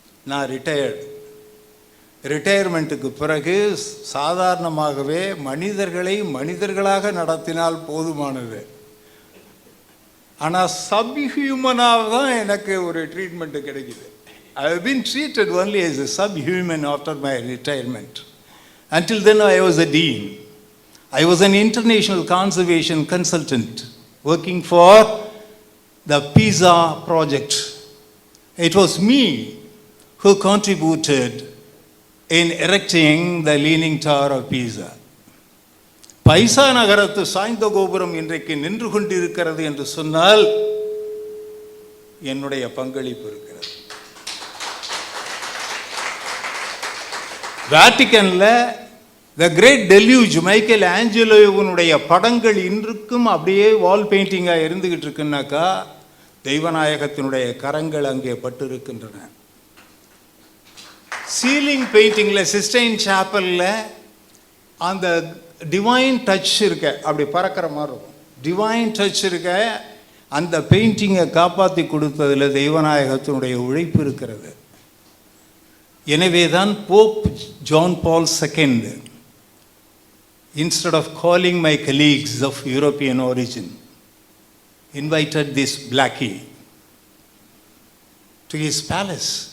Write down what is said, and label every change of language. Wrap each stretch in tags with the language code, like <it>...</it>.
<ta>நான் ரிட்டையர்மெண்ட்டுக்கு பிறகு சாதாரணமாகவே மனிதர்களை மனிதர்களாக நடத்தினால் போதுமானது. ஆனால் சப்ஹியூமனாக தான் எனக்கு ஒரு ட்ரீட்மெண்ட்டு கிடைக்குது.</ta> <en>I have been treated only as a subhuman after my retirement. Until then I was a dean. I was an international conservation consultant working for the PISA project. It was me who contributed in erecting the Leaning Tower of Pisa.</en> <ta>பைசா நகரத்து சாய்ந்த கோபுரம் இன்றைக்கு நின்று கொண்டிருக்கிறது என்று சொன்னால் என்னுடைய பங்களிப்பு இருக்கிறது. வேட்டிக்கனில் த கிரேட் டெல்யூஜ் மைக்கேல் ஆஞ்சலோவினுடைய படங்கள் இன்றுக்கும் அப்படியே வால் பெயிண்டிங்காக இருந்துகிட்டு இருக்குன்னாக்கா தெய்வநாயகத்தினுடைய கரங்கள் அங்கே பட்டு இருக்கின்றன. சீலிங் பெயிண்டிங்கில் சிஸ்டைன் சாப்பலில் அந்த டிவைன் டச் இருக்க, அப்படி பறக்கிற மாதிரி இருக்கும். டிவைன் டச் இருக்க அந்த பெயிண்டிங்கை காப்பாற்றி கொடுத்ததில் தெய்வநாயகத்தினுடைய உழைப்பு இருக்கிறது. எனவே தான்</ta> <en>Pope John Paul II, instead of calling my colleagues of European origin, invited this blackie to his palace.</en>